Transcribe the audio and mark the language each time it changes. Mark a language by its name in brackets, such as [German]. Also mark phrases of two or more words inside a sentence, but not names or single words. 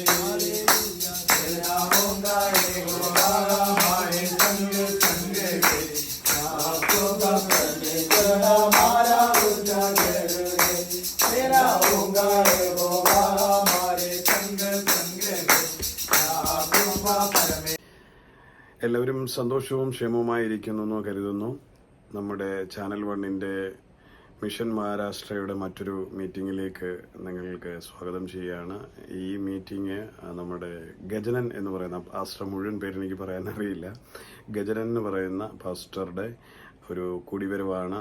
[Hindi] तेरा होगा यहोवा हमारे संग संग रे, आपका परमेश्वर हमारा उजागर रे। तेरा होगा यहोवा हमारे संग संग रे, आपका परमेश्वर। [Malayalam] എല്ലാവരും സന്തോഷവും ക്ഷേമവുമായിരിക്കുന്നു എന്ന് കരുതുന്നു. നമ്മുടെ ചാനൽ 1-ന്റെ മിഷൻ മഹാരാഷ്ട്രയുടെ മറ്റൊരു മീറ്റിങ്ങിലേക്ക് നിങ്ങൾക്ക് സ്വാഗതം ചെയ്യുകയാണ്. ഈ മീറ്റിംഗ് നമ്മുടെ ഗജനൻ എന്ന് പറയുന്ന പാസ്റ്റർ, മുഴുവൻ പേര് എനിക്ക് പറയാൻ അറിയില്ല, ഗജനൻ എന്ന് പറയുന്ന പാസ്റ്ററുടെ ഒരു കൂടിവരവാണ്.